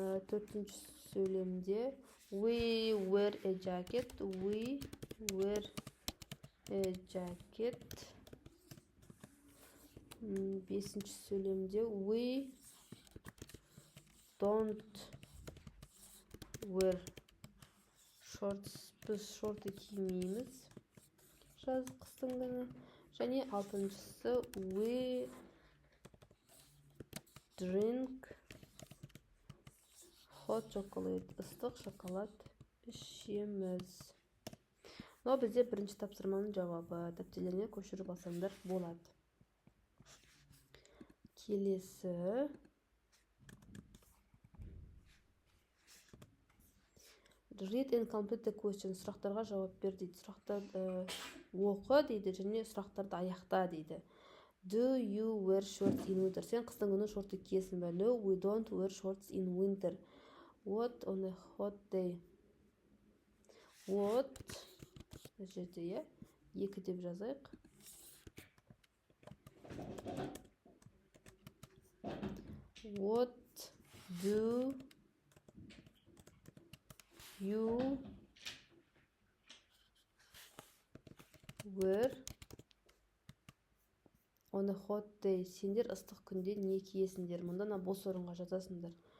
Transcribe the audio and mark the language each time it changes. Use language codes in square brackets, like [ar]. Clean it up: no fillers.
[kk] Төртінші сөйлемде [en] we wear a jacket. We wear a jacket. [kk] Бесінші сөйлемде [en] we don't wear shorts. [kk] Біз шорты кимейміз жаз қыстың күні. Және алтыншысы [en] we drink hot chocolate. [kk] Ыстық шоколад ішеміз. Мынау бізде бірінші тапсырманың жауабы. Дәптерлеріңе көшіріп алсаңдар болады. Келесі. [en] Read and complete the question. [kk] Сұрақтарға жауап бер дейді. Сұрақтар оқы дейді, және сұрақтарды аяқта дейді. [en] Do you wear shorts in winter? [kk] Сен қыстың күні шорты киесің бе? [en] No, we don't wear shorts in winter. What on a hot day? What? [kk] Жерде, екі деп жазайық. [en] What do you wear on a hot day? [kk] Сендер ыстық күнде не киесіңдер? Мұнда бос орынға жазасыңдар.